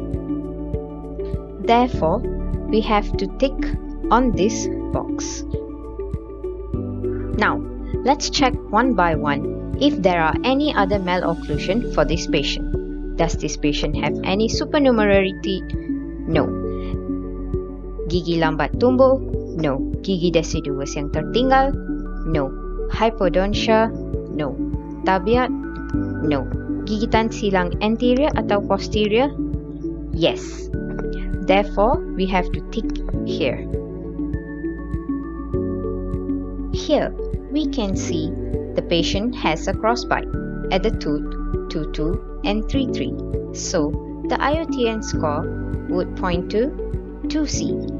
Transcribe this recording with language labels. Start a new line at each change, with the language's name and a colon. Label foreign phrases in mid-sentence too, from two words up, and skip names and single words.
English: Therefore, we have to tick on this box. Now, let's check one by one if there are any other malocclusion for this patient. Does this patient have any supernumerary teeth? No.
Malay: Gigi lambat tumbuh? No. Gigi deciduous yang tertinggal?
English: No. Hypodontia? No. Tabiat? No.
Malay: Gigitan silang anterior atau posterior?
English: Yes. Therefore, we have to tick here. Here, we can see the patient has a crossbite at the tooth 2-2 and 3-3. So, the IOTN score would point to 2C.